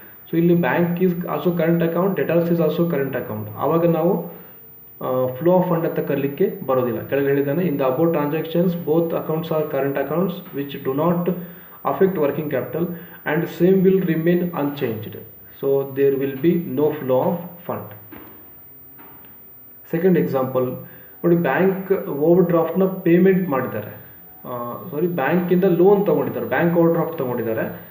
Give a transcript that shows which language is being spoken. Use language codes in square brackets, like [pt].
[kn] So ಇಲ್ಲಿ [en] bank is also current account, [kn] debtors is also current account, ಆವಾಗ ನಾವು flow of fund ಅಂತ ಕರೀಲಿಕ್ಕೆ ಬರೋದಿಲ್ಲ. ಕೆಳಗೆ ಹೇಳಿದ್ದಾನೆ, [en] In the about transactions both accounts are current accounts which do not affect working capital and same will remain unchanged. So there will be no flow of fund. [kn] Second example ನೋಡಿ, bank over ಡ್ರಾಫ್ಟ್ನ payment ಮಾಡಿದ್ದಾರೆ, ಬ್ಯಾಂಕಿಂದ loan ತೊಗೊಂಡಿದ್ದಾರೆ, bank over draft ತೊಗೊಂಡಿದ್ದಾರೆ.